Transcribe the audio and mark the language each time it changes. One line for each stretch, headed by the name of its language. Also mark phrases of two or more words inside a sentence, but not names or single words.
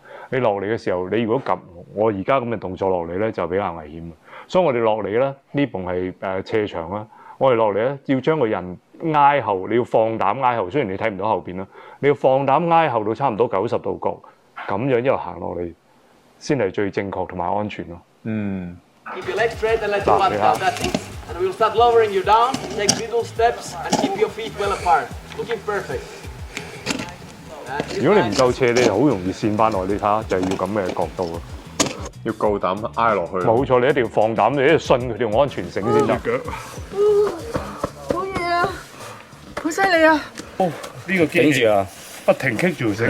Cantonese: 你落嚟嘅時候，你如果及我而家咁嘅動作落嚟咧，就比較危險。所以我哋落嚟咧，呢埲係斜牆啦。我哋落嚟咧，要將個人挨後，你要放膽挨後。雖然你睇唔到後邊啦，你要放膽挨後到差唔多90度角，咁樣一路行落嚟，先係最正確同埋安全咯。
English: Keep your legs straight and let your butt down. That's it. And we'll start lowering you down. Take little steps and keep your feet well apart. Looking perfect.
Cantonese: 如果你唔夠斜，你就好容易跣翻落。你睇下，就係要咁嘅角度咯。要夠膽挨落去。冇錯，你一定要放膽，你一定要信佢條安全繩先得。好嘢啊！好犀利啊！呢個機器啊，不停棘住繩。